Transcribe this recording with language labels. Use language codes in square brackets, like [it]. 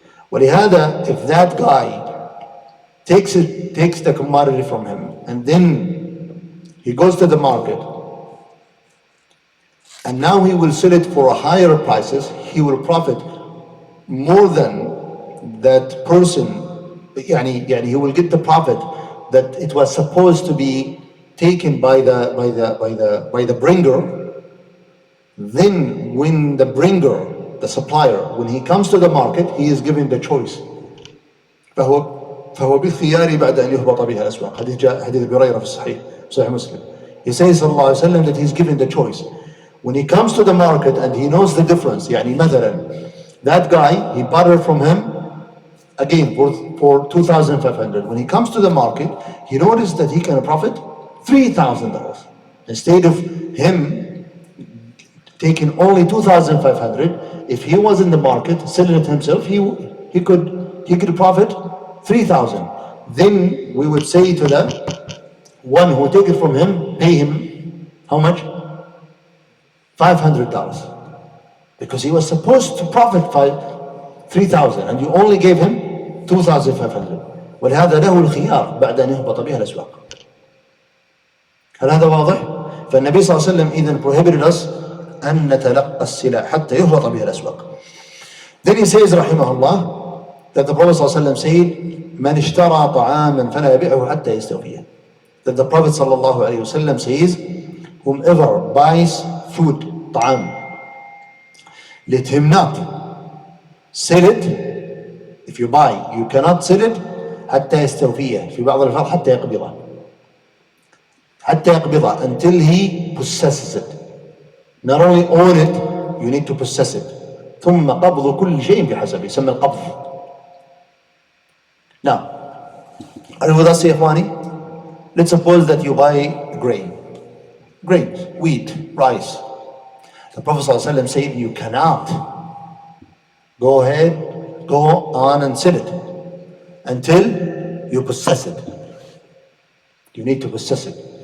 [ar] ولهذا [en] if that guy takes the commodity from him and then he goes to the market and now he will sell it for a higher prices, he will profit more than that person. [ar] يعني [en] he will get the profit that it was supposed to be taken by the bringer. Then when the bringer, the supplier, when he comes to the market, he is given the choice. [ar] فهو بالخيار بعد أن يهبط بها الأسواق. حديث أبي هريرة في صحيح مسلم. [en] He says [ar] صلى الله عليه وسلم [en] that he's given the choice. When he comes to the market and he knows the difference, [ar] يعني مثلا [en] that guy, he bought it from him again for 2,500. When he comes to the market, he noticed that he can profit $3,000 instead of him taking only 2,500. If he was in the market selling it himself, he could profit 3,000. Then we would say to them, one who take it from him, pay him how much? $500, because he was supposed to profit 3,000 and you only gave him 2,500. [ar] ولهذا له الخيار بعد أن يهبط بها الأسواق. هل هذا واضح؟ فالنبي صلى الله عليه وسلم إذن [en] prohibited us [ar] أن نتلقى السلع حتى يهبط بها الأسواق. [en] Then he says [ar] رحمه الله [en] that the Prophet [ar] صلى الله عليه وسلم [en] said [ar] من اشترى طعاما فلا يبيعه حتى يستوفيه. [en] That the Prophet [ar] صلى الله عليه وسلم [en] says whomever buys food, طعام, let him not sell it. If you buy, you cannot sell it [ar] حتى يستوفيه. في بعض الألفاظ حتى يقبضه. حتى يقبضه, [en] until he possesses it. Not only own it, you need to possess it. [ar] ثم قبض كل شيء بحسبه, يسمى القبض. [en] Now, are you with us [ar] يا إخواني? [en] Let's suppose that you buy grains, wheat, rice. The Prophet ﷺ said you cannot go on and sell it until you possess it. You need to possess it.